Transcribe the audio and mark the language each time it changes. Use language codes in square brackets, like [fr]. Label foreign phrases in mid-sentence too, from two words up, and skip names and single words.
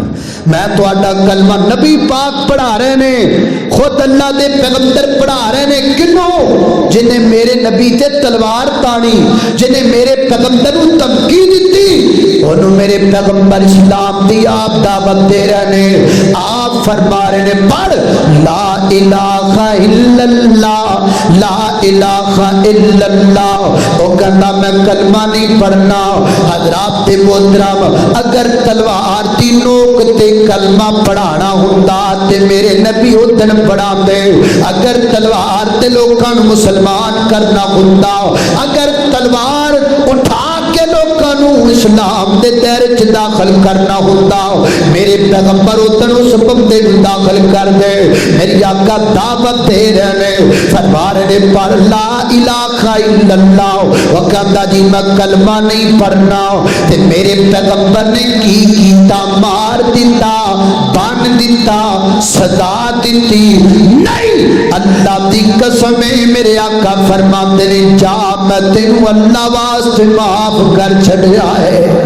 [pa] میں تو آڈا کلمہ نبی پاک پڑھا رہے نے خود اللہ دے پیغمبر پڑھا رہے نے کنوں جنہیں میرے نبی تے تلوار تانی جنہیں میرے پیغمبر کو تمکی دیتی انہوں میرے پیغمبر اسلام دی آپ دعوت دے رہے نے آپ فرما رہے نے پڑھ [ar] لا الہ الا اللہ لا الہ الا اللہ [pa] وہ کہنا میں کلمہ نہیں پڑھنا حضرات محترم اگر تلوار دی نوک تے کلمہ پڑھانا ہوندا تے میرے نبی ادن پڑھا دے اگر تلوار تے لوکاں مسلمان کرنا ہوندا اگر تلوار اٹھا کے لوکاں اسلام دے دائرے چ داخل کرنا ہوندا میرے پیغمبر ادن اس بندے نوں داخل کر دے میری آقا دعوت دے رہے نے فرما رہے پر [ar] لا الہ الا اللہ [pa] وہ کہندا جی میں کلمہ نہیں پڑھنا تے میرے پیغمبر نے کی کیتا مار دیتا بن دیتا سزا دیتی نہیں اللہ دی قسم میرے آقا فرماتے نے جا میں تینوں اللہ واسطے معاف کر چھڈیا ہے